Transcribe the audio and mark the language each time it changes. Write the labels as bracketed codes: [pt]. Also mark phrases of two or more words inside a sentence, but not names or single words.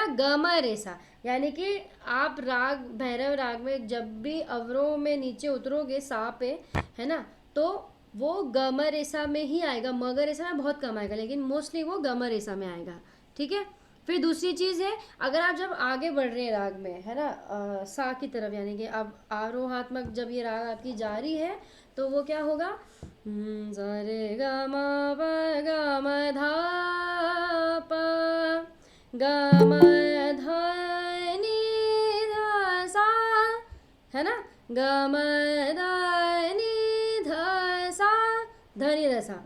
[hi] गामा रेसा, यानी कि आप राग भैरव राग में जब भी अवरों में नीचे उतरोगे सा पे, है ना, तो वो गम रेसा में ही आएगा, मगर रेसा में बहुत कम आएगा, लेकिन मोस्टली वो गम रेसा में आएगा। ठीक है। फिर दूसरी चीज़ है, अगर आप जब आगे बढ़ रहे हैं राग में, है ना, सा की तरफ, यानी कि अब आरोहात्मक जब ये राग आपकी जारी है तो वो क्या होगा, सा रे ग म प ग म धा प ग म ध नि ध सा, है ना, ग म ध नि ध सा, ध नि ध सा।